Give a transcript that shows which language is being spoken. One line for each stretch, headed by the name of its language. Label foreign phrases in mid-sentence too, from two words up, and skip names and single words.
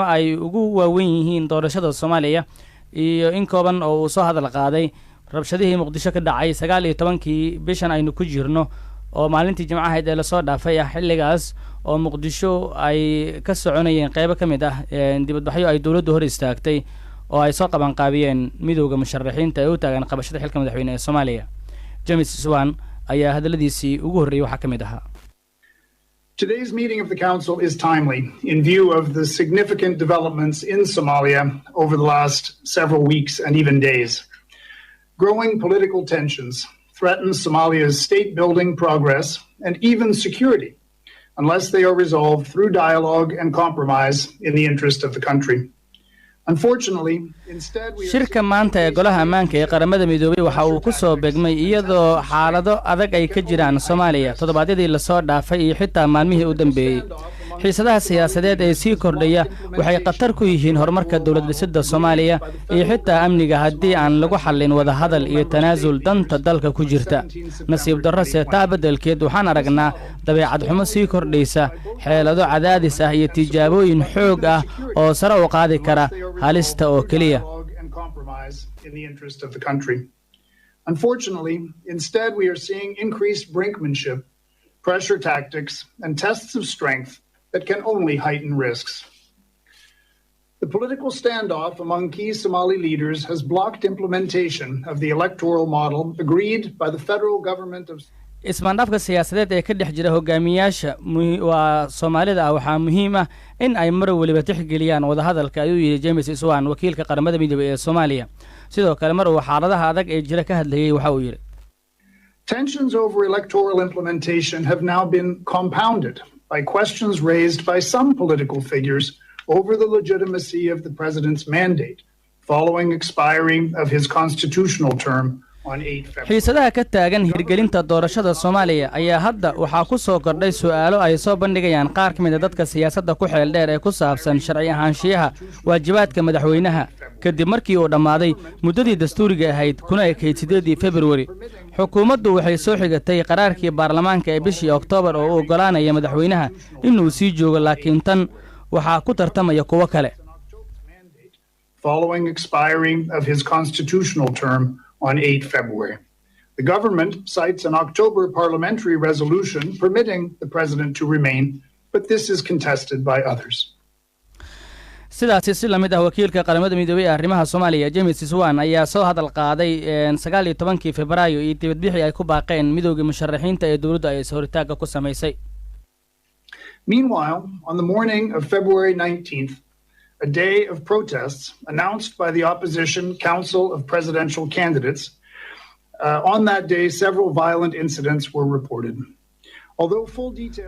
Somali: ay ugu waaweyn yihiin doorashada Soomaaliya iyo in kooban oo uu soo hadal qaaday rabshadihii Muqdisho ka dhacay 19kii bishan aynu ku jirno oo maalintii Jimcaha ee la soo dhaafay xilligaas oo Muqdisho ay ka soconayeen qayb ka mid ah dibadbaxyo ay dawladdu hor istaagtay oo ay soo qaban qaabiyeen midowga musharaxiinta ee u taagan qabashada xilka madaxweynaha ee Soomaaliya James Swan ayaa hadaladiisii ugu horeeyay waxa ka mid ahaa
English: Today's meeting of the Council is timely in view of the significant developments in Somalia over the last several weeks and even days. Growing political tensions threaten Somalia's state-building progress and even security unless they are resolved through dialogue and compromise in the interest of the country. Unfortunately, instead we
Somali: shirka maanta ee golaha ammaanka ee qaramada midoobay waxa uu ku soo beegmay iyadoo xaalado adag ay ka jiraan Soomaaliya todobaadyadii la soo dhaafay iyo xitaa maalmihii u dambeeyay xiisadaha siyaasadeed ee sii kordhaya waxay qatar ku yihiin horumarka dawlad dhisidda Soomaaliya iyo xitaa amniga haddii aan lagu xallin wada hadal iyo tanaasul danta dalka ku jirta nasiib darro taa beddelkeed waxaan aragnaa dabeecad xumo sii kordhaysa xeelado cadaadis ah iyo tijaabooyin xoog ah oo sare u qaadi kara halista oo kaliya
English: in the interest of the country. Unfortunately, instead we are seeing increased brinkmanship, pressure tactics, and tests of strength that can only heighten risks. The political standoff among key Somali leaders has blocked implementation of the electoral model agreed by the federal government of
Somali: ismaandhaafka siyaasadeed ee ka dhex jira hogaamiyaasha waa Soomaalida waxa muhiim ah in ay mar waliba tixgeliyaan wada hadalka ayuu yiri James Swan wakiilka qaramada midoobay ee Soomaaliya sidoo kale mar uu xaaladaha adag ee jira ka hadlayay waxa uu yiri
English: Tensions over electoral implementation have now been compounded by questions raised by some political figures over the legitimacy of the president's mandate following expiry of his constitutional term
Somali: xiisadaha ka taagan hirgelinta doorashada Soomaaliya ayaa hadda waxa ku soo kordhay su'aalo ay soo bandhigayaan qaar ka mid ah dadka siyaasadda ku xeel dheer ee ku saabsan sharci ahaanshiyaha waajibaadka madaxweynaha kadib markii uu dhamaaday muddadii dastuuriga ahayd kuna ekayd 8 February xukuumaddu waxay soo xigatay qaraarkii baarlamaanka ee bishii Oktoobar oo u ogolaanaya madaxweynaha inuu sii joogo laakiin tan waxa ku tartamaya kuwa kale
English: following expiry of his constitutional term on 8 February. The government cites an October parliamentary resolution permitting the president to remain, but this is contested by others.
Somali: sidaasi si lamid ah wakiilka qaramada midoobay ee arrimaha Soomaaliya James Swan ayaa soo hadal qaaday 19kii Febraayo iyo dibadbixii ay ku baaqeen midowga musharaxiinta ee dawladda ay hortaaga ku sameysay.
English: Meanwhile, on the morning of February 19th, a day of protests announced by the Opposition Council of Presidential Candidates. On that day, several violent incidents were reported. Although full details